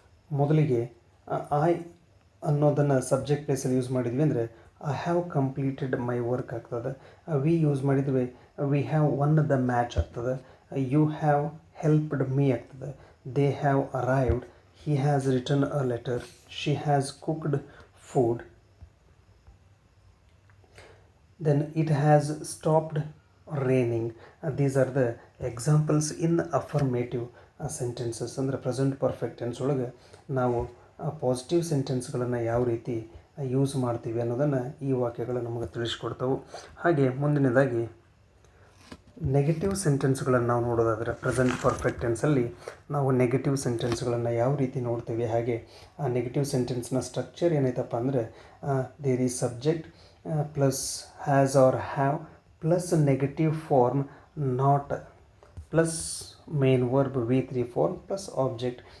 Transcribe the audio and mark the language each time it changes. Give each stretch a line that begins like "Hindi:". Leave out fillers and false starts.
Kannada: ಮೊದಲಿಗೆ ಐ ಅನ್ನೋದನ್ನು ಸಬ್ಜೆಕ್ಟ್ ಪ್ಲೇಸಲ್ಲಿ ಯೂಸ್ ಮಾಡಿದ್ವಿ ಅಂದರೆ
English: I have completed my work
Kannada: ಆಗ್ತದೆ.
English: we use
Kannada: ಮಾಡಿದ್ವಿ,
English: we have won the match
Kannada: ಆಗ್ತದೆ.
English: You have helped me ಆಗ್ತದೆ. They have arrived, he has return a letter, she has cooked food. Then it has stopped raining. These are the examples in affirmative sentences.
Kannada: ಅಂದರೆ present perfect tense ಒಳಗೆ ನಾವು positive ಸೆಂಟೆನ್ಸ್ಗಳನ್ನು ಯಾವ ರೀತಿ use ಮಾಡ್ತೀವಿ ಅನ್ನೋದನ್ನು ಈ ವಾಕ್ಯಗಳು ನಮಗೆ ತಿಳಿಸ್ಕೊಡ್ತವೆ. ಹಾಗೆ ಮುಂದಿನದಾಗಿ ನೆಗೆಟಿವ್ ಸೆಂಟೆನ್ಸ್ಗಳನ್ನು ನಾವು ನೋಡೋದಾದರೆ ಪ್ರೆಸೆಂಟ್ ಪರ್ಫೆಕ್ಟ್ ಟೆನ್ಸಲ್ಲಿ ನಾವು ನೆಗೆಟಿವ್ ಸೆಂಟೆನ್ಸ್ಗಳನ್ನು ಯಾವ ರೀತಿ ನೋಡ್ತೀವಿ, ಹಾಗೆ ಆ ನೆಗೆಟಿವ್ ಸೆಂಟೆನ್ಸ್ನ ಸ್ಟ್ರಕ್ಚರ್ ಏನೈತಪ್ಪ ಅಂದರೆ
English: There is subject plus has or have plus negative form not plus main verb V3 form plus object.